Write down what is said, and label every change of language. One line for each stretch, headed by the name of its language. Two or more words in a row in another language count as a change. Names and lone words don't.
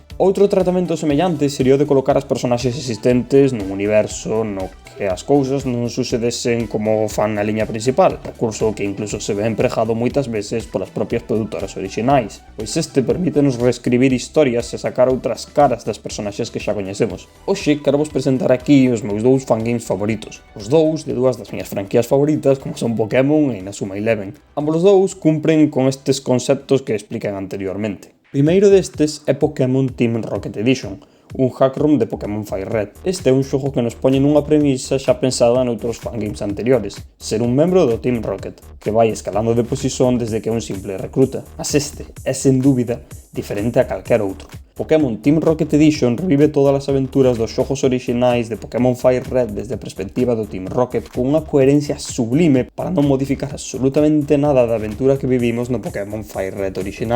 Galician: Outro tratamento semellante sería o de colocar as personaxes existentes nun universo no que as cousas non sucedesen como fan na liña principal, recurso que incluso se ve emprejado moitas veces polas propias produtoras orixinais, pois este permítenos reescribir historias e sacar outras caras das personaxes que xa coñecemos. Hoxe quero vos presentar aquí os meus dous fangames favoritos, os dous de dúas das miñas franquías favoritas como son Pokémon e Inazuma Eleven. Ambos os dous cumpren con estes conceptos que explican anteriormente. O primeiro destes é Pokémon Team Rocket Edition, un hack ROM de Pokémon Fire Red. Este é un xogo que nos poñe nunha premisa xa pensada noutros fangames anteriores, ser un membro do Team Rocket, que vai escalando de posición desde que é un simple recruta. Mas este é, sen dúbida, diferente a calquer outro. Pokémon Team Rocket Edition revive todas as aventuras dos xogos orixinais de Pokémon Fire Red desde a perspectiva do Team Rocket con unha coherencia sublime para non modificar absolutamente nada da aventura que vivimos no Pokémon Fire Red original.